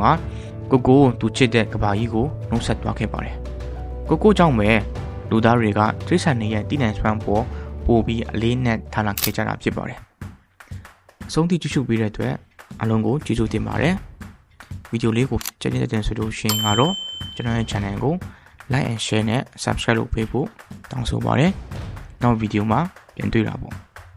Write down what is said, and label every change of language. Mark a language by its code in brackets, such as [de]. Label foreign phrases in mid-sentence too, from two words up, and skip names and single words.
[my] မှာကိုသူချစ်တဲ့ကဘာကြီးကိုနှုတ်ဆက်သွားခဲ့ပါတယ်ကိုကြောင့်ပဲလူသားတွေကတိရစ္ဆာန်တွေရဲ့တည်နံစွမ်းပေါ်ပို့ပြီးအလေးနဲ့ထားလာခဲ့ကြတာဖြစ်ပါတယ်အဆုံးထိကြည့်ရှုပေးတဲ့အတွက်အားလုံးကိုကျေးဇူးတင်ပါတယ်ဗီဒီယိုလေးကိုကြည့်နေတဲ့ဆိုလို့ရှိရင်ကတော့ကျွန်တော်ရဲ့ channel ကို [en] like and share [my] နဲ့ subscribe လုပ်ပေးဖို့တောင်းဆိုပါတယ်နောက်ဗီဒီယိုမှာပြန်တွေ့တာပေါ့